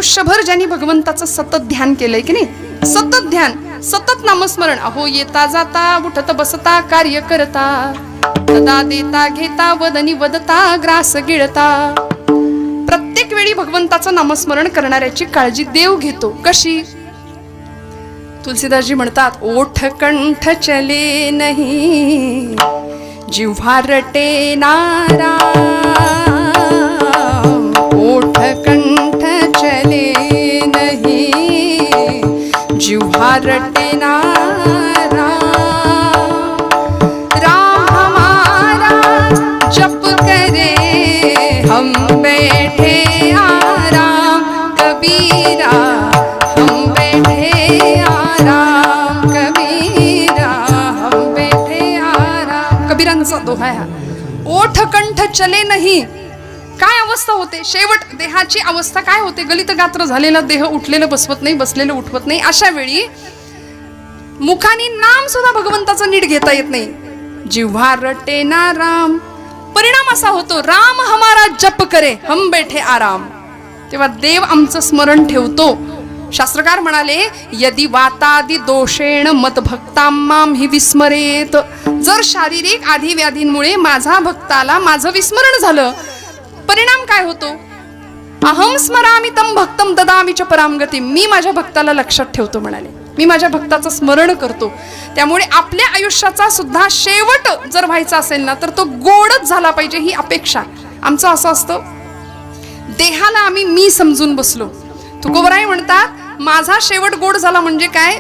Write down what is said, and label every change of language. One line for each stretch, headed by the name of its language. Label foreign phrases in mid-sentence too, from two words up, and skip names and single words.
Marathi: आयुष्यभर ज्यांनी भगवंताचं सतत ध्यान केलंय की नाही, सतत ध्यान, सतत नामस्मरण. अहो येता जाता उठत बसता कार्य करता, सदा देता घेता वदनी वदता ग्रास गिळता. प्रत्येक वेळी भगवंताचं नामस्मरण करणाऱ्याची काळजी देव घेतो. कशी? तुलसीदासजी म्हणतात,
Hindi: ओठ कंठ चले नहीं जिव्हा रटे नाराम, ओठ कंठ चले नहीं जिव्हा रटे नाराम. राम हमारा जप करे हम बैठे आराम, कबीरा हम बैठे आराम, कबीरा हम बैठे आराम.
Marathi: कबीरांचा दोहा आहे हा.
Hindi: ओठ कंठ चले नाही.
Marathi: काय अवस्था होते? शेवट देहाची अवस्था काय होते? गलित गात्र झालेला देह उठलेलं बसवत नाही, बसलेलं उठवत नाही. अशा वेळी मुखानी नाम सुद्धा भगवंताचं नीट घेता येत नाही.
Hindi: जिव्हा रटे ना राम.
Marathi: परिणाम असा होतो,
Hindi: राम हमारा जप करे हम बैठे आराम.
Marathi: तेव्हा देव आमचं स्मरण ठेवतो. शास्त्रकार म्हणाले,
Sanskrit: यदि वातादि दोषेण मत भक्तांमाम हि विस्मरेत.
Marathi: जर शारीरिक आधी व्याधींमुळे माझा भक्ताला माझं विस्मरण झालं, परिणाम काय होतो?
Sanskrit: अहम स्मरामि तम भक्तम ददामि च पराम गती.
Marathi: मी माझ्या भक्ताला लक्षात ठेवतो म्हणाले, मी माझ्या भक्ताचं स्मरण करतो. त्यामुळे आपल्या आयुष्याचा सुद्धा शेवट जर व्हायचा असेल ना, तर तो गोडच झाला पाहिजे ही अपेक्षा. आमचं असं असतं, देहाला आम्ही मी समजून बसलो. तुकोबराय म्हणतात, माझा शेवट गोड झाला म्हणजे काय?